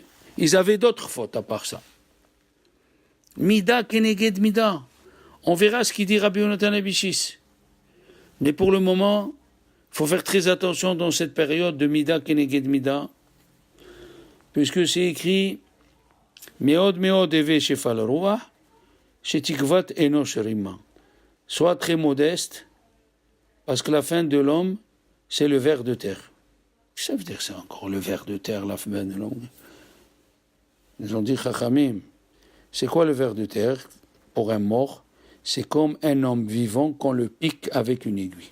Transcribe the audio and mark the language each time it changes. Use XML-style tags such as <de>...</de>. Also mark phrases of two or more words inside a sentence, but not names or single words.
<fr>Ils avaient d'autres fautes à part ça.</fr> <he>מידה כנגד מידה.</he> <fr>On verra ce qu'il dit Rabbi Yonatan Abichis. Mais pour le moment, il faut faire très attention dans cette période de</fr> <he>Mida keneged mida,</he> <fr>puisque c'est écrit</fr> <he>Meod eve shefal ruach, shetikvat enosh rima.</he> <fr>Sois très modeste, parce que la fin de l'homme, c'est le ver de terre. Ça veut dire ça encore, le ver de terre, la fin de l'homme. Ils ont dit Chachamim. C'est quoi le ver de terre pour un mort? C'est comme un homme vivant qu'on le pique avec une aiguille.</fr>